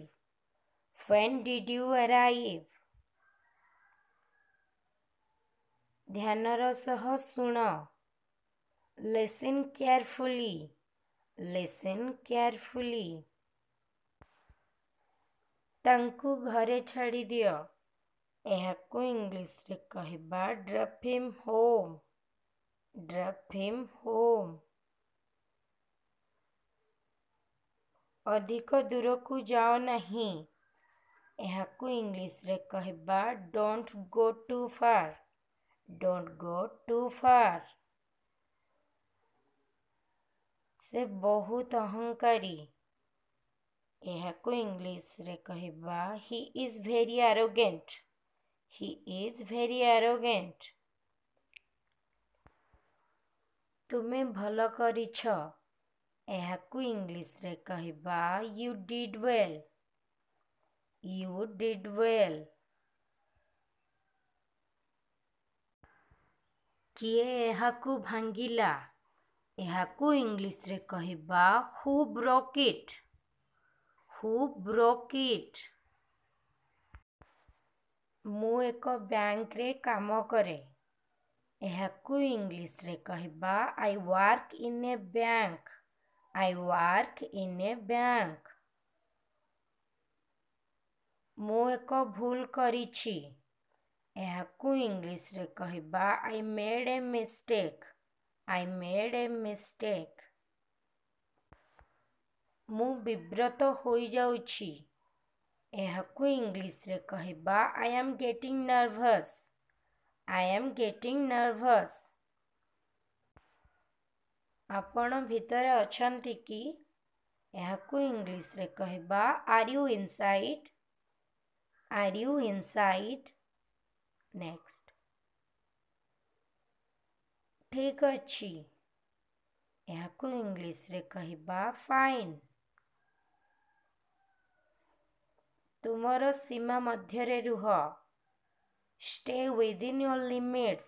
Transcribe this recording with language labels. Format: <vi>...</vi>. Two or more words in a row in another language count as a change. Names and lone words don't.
<en>When did you arrive?</en> <or>ଧ୍ୟାନର ସହ ଶୁଣ।</or> <en>Listen carefully. Listen carefully.</en> <or>ତାଙ୍କୁ ଘରେ ଛାଡ଼ିଦିଅ। ଏହାକୁ ଇଂଲିଶରେ କହିବା</or> <en>drop him home. Drop him home.</en> <or>ଅଧିକ ଦୂରକୁ ଯାଅ ନାହିଁ। ଏହାକୁ ଇଂଲିଶରେ କହିବା</or> <en>don't go too far. Don't go too far.</en> <or>ସେ ବହୁତ ଅହଙ୍କାରୀ। ଏହାକୁ ଇଂଲିଶରେ କହିବା</or> <en>he is very arrogant. He is very arrogant.</en> <or>ତୁମେ ଭଲ କରିଛ। ଏହାକୁ ଇଂଲିଶରେ କହିବା</or> <en>you did well. You did well.</en> <or>କିଏ ଏହାକୁ ଭାଙ୍ଗିଲା? ଏହାକୁ ଇଂଲିଶରେ କହିବା</or> <en>who broke it? Who broke it?</en> <or>ମୁଁ ଏକ ବ୍ୟାଙ୍କରେ କାମ କରେ। ଏହାକୁ ଇଂଲିଶରେ କହିବା</or> <en>I work in a bank. I work in a bank.</en> <or>ମୁଁ ଏକ ଭୁଲ କରିଛି। ଏହାକୁ ଇଂଲିଶରେ କହିବା</or> <en>I made a mistake. I made a mistake.</en> <or>ମୁଁ ବିବ୍ରତ ହୋଇଯାଉଛି। ଏହାକୁ ଇଂଲିଶରେ କହିବା</or> <en>I am getting nervous. I am getting nervous.</en> <or>ଆପଣ ଭିତରେ ଅଛନ୍ତି କି? ଏହାକୁ ଇଂଲିଶରେ କହିବା</or> <en>Are you inside? Are you inside?</en> <or>ନେକ୍ସଟ ଠିକ୍ ଅଛି। ଏହାକୁ ଇଂଲିଶରେ କହିବା ଫାଇନ୍। ତୁମର ସୀମା ମଧ୍ୟରେ ରୁହ।</or> <en>Stay within your limits.</en>